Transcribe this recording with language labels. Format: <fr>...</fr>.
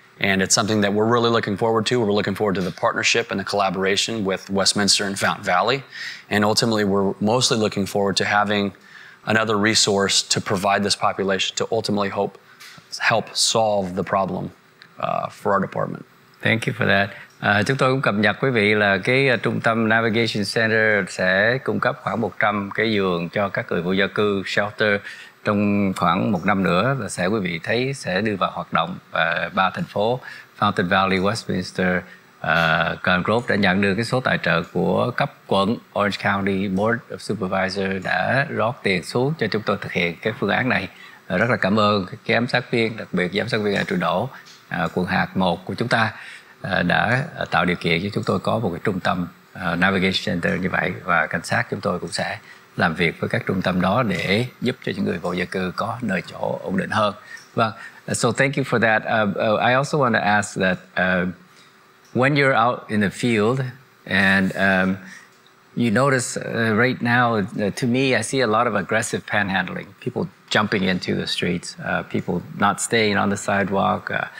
<en>And it's something that we're really looking forward to. We're looking forward to the partnership and the collaboration with Westminster and Fountain Valley. And ultimately, we're mostly looking forward to having another resource to provide this population to ultimately help solve the problem for our department. Thank you for that.</en> <vi>Chúng tôi cũng cập nhật quý vị là cái trung tâm Navigation Center sẽ cung cấp khoảng 100 cái giường cho các người vô gia cư shelter trong khoảng 1 năm nữa, và sẽ quý vị thấy sẽ đưa vào hoạt động. Và 3 thành phố Fountain Valley, Westminster, Garden Grove đã nhận được cái số tài trợ của cấp quận. Orange County Board of Supervisors đã rót tiền xuống cho chúng tôi thực hiện cái phương án này. Rất là cảm ơn các giám sát viên, đặc biệt giám sát viên Trụ Đỗ, quận hạt 1 của chúng ta đã tạo điều kiện cho chúng tôi có một cái trung tâm Navigation Center như vậy, và cảnh sát chúng tôi cũng sẽ làm việc với các trung tâm đó để giúp cho những người vô gia cư có nơi chỗ ổn định hơn. Vâng,</vi> <en>so thank you for that. I also want to ask that when you're out in the field and you notice right now, to me, I see a lot of aggressive panhandling, people jumping into the streets, people not staying on the sidewalk.</en>